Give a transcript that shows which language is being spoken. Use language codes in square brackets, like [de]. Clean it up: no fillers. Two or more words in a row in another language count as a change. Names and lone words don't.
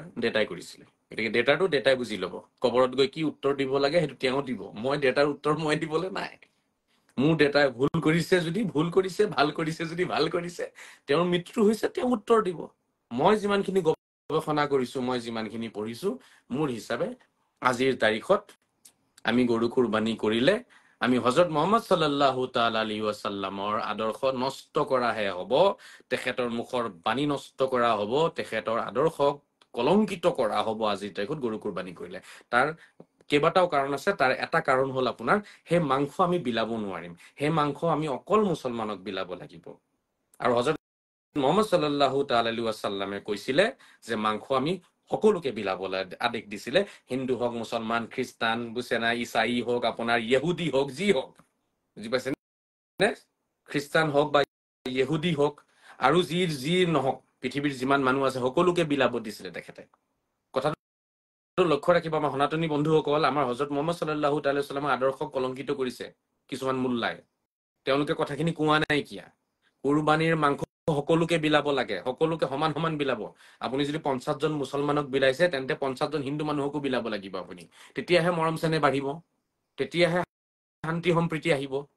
[as] দেউতাই কৰিছিলে গতিকে দেউতাই বুজি ল'ব কবৰত গৈ কি উত্তৰ দিব লাগে সেইটো তেওঁ দিব মই দেউতাৰ উত্তৰ মই দিবলৈ নাই মোৰ দেউতাই ভুল কৰিছে যদি ভুল কৰিছে ভাল কৰিছে যদি ভাল কৰিছে তেওঁৰ মৃত্যু হৈছে তেওঁ উত্তৰ দিব মই যিমানখিনি গৱেষণা কৰিছো মই যিমানখিনি পঢ়িছো মোৰ হিচাপে আজিৰ তাৰিখত আমি গৰু কুৰবানী কৰিলে আমি হযৰত মুহাম্মদ [ar] صلى الله تعالى عليه وسلم [as] আদৰ্শ নষ্ট কৰাহে হ'ব তেখেতৰ মুখৰ বাণী নষ্ট কৰা হ'ব তেখেতৰ আদৰ্শক কলংকিত কৰা হ'ব আজিৰ তাৰিখত গৰু কুৰবানী কৰিলে তাৰ কেইবাটাও কাৰণ আছে তাৰ এটা কাৰণ হ'ল আপোনাৰ সেই মাংস আমি বিলাব নোৱাৰিম সেই মাংস আমি অকল মুছলমানক বিলাব লাগিব আৰু হযৰত মুহাম্মদ [ar] صلى الله تعالى عليه وسلم [as] কৈছিলে যে মাংস আমি সকলোকে বিলাবলৈ আদেশ দিছিলে হিন্দু হওক মুছলমান খ্ৰীষ্টান বুছেনা ইসাই হওক আপোনাৰ ইহুদি হওক যি হওক বুজি পাইছেনে খ্ৰীষ্টান হওক বা ইহুদি হওক আৰু যি নহওক পৃথিৱীৰ যিমান মানুহ আছে সকলোকে বিলাব দিছিলে তেখেতে কথাটো লক্ষ্য ৰাখিব আমাৰ সনাতনী বন্ধুসকল আমাৰ হযৰত মুহাম্মদ [ar] صلى الله تعالى وسلم [as] আদৰ্শক কলংকিত কৰিছে কিছুমান মোল্লাই তেওঁলোকে কথাখিনি কোৱা নাই কিয়া কুৰবানীৰ মাংস সকলোকে বিলাব লাগে সকলোকে সমান সমান বিলাব আপুনি যদি 50 জন মুছলমানক বিলাইছে তেন্তে 50 জন হিন্দু মানুহকো বিলাব লাগিব আপুনি তেতিয়াহে মৰম চেনেহ বাঢ়িব তেতিয়াহে শান্তি সম্প্ৰীতি আহিব